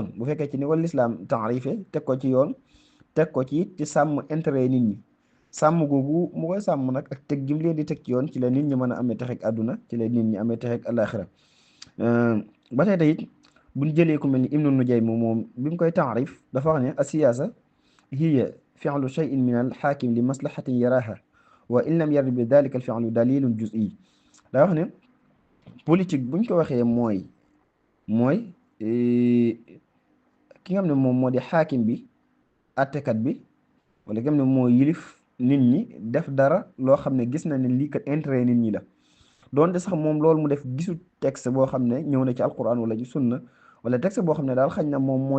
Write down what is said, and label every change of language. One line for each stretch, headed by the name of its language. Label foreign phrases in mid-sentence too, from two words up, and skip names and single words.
Wolof: bu fekkee ci ni wal lislaam taarife teg ko ci yoon teg ko ci sàmm intérêt nit ñi sàmm googu mu koy sàmm nag ak teg gim leen di teg ci yoon ci la nit ñi mën a amee texeeg àdduna ci la nit ñi amee texeeg àllaaxira ba tey it buñ jëlee ku mel ni Ibnu Nujaym moom bi mu koy taarif dafa wax ne
Arabic: السياسة هي فعل شيء من الحاكم لمصلحة يراها وإن لم يرد بذلك الفعل دليل جزئي
Wolof: daa wax ne politique buñ ko waxee mooy ki nga xam ne moom moo di xaakim bi attekat bi wala ki nga xam ne moo yilif nit ñi def dara loo xam ne gis na ne lii kat intérêt nit ñi la doonte sax moom loolu mu def gisu texte boo xam ne ñëw na ci alquran wala ci sunna wala texte boo xam ne daal xañ na moom mooy